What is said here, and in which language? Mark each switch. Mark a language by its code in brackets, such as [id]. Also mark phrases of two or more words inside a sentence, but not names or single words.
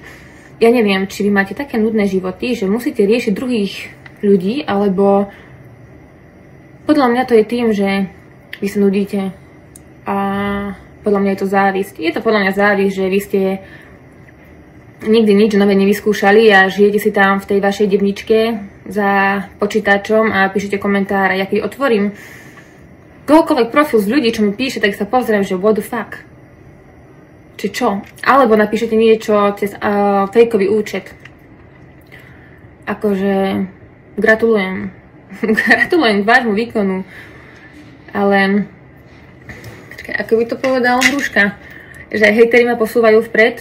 [sk] Ja neviem, či vy máte také nudné životy, že musíte riešiť druhých ľudí, alebo podľa mňa to je tým, že vy sa nudíte a podľa mňa je to závisť. Je to podľa mňa závisť, že vy ste nikdy nič nové nevyskúšali a žijete si tam v tej vašej devničke za počítačom a píšete komentáre. Ja keď otvorím kohokoľvek profil z ľudí, čo mi píše, tak sa pozriem, že [en] what the fuck? [sk] Či čo? Alebo napíšete niečo cez fejkový účet. Akože gratulujem. Gratulujem k vášmu výkonu. Ale ako by to povedal Hruška, že aj hejteri ma posúvajú vpred.